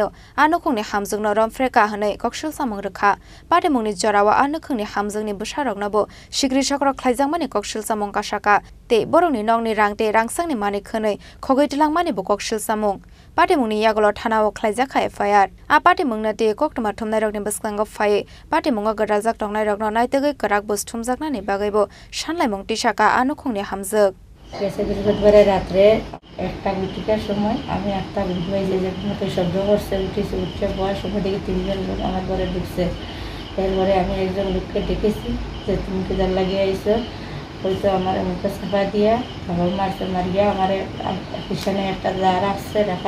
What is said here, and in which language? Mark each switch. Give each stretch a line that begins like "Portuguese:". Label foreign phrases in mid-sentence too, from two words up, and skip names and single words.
Kok Borok: आ नखंनि हामजुगनो रमफ्रेका हनै ककसल सामं रोखा पाटे मुंनि जरावा आ नखंनि हामजुगनि बसारकनबो सिग्रि सक्र ख्लायजांमानि ककसल सामं कासाका ते बरकनि नगनि रांते रांसांनि मानि खनै खगैतलांमानि बो ककसल सामं पाटे मुंनि यागल थानाव ख्लायजाखा एफआईआर आ पाटे मुंनो ते कक्टमा थुमनाय रकनि बसकांग फायै पाटे मुंगा गराजाक टंनाय रकनो नायतगै कराक बस थुमजाकनानि बागैबो सानलाय मुं टिसाका आ नखंनि हामजुग
Bangla: গেছে বৃহস্পতিবারে রাত্রে 1টা ঘটিকার সময় আমি 8টা বাজে যে মতো শব্দ করছে উঠেছি উঠে বয়স সময় দেখি 3জন লোক আমার ঘরে ঢুকছে এরপরে আমি একজন লোককে ডেকেছি যে তুমি কি জাল লাগিয়ে আইছো হয়তো আমার মুখে চাপা দিয়া আমার মারছে মারিয়া আমার পিছনে একটা দা রাখছে রাখার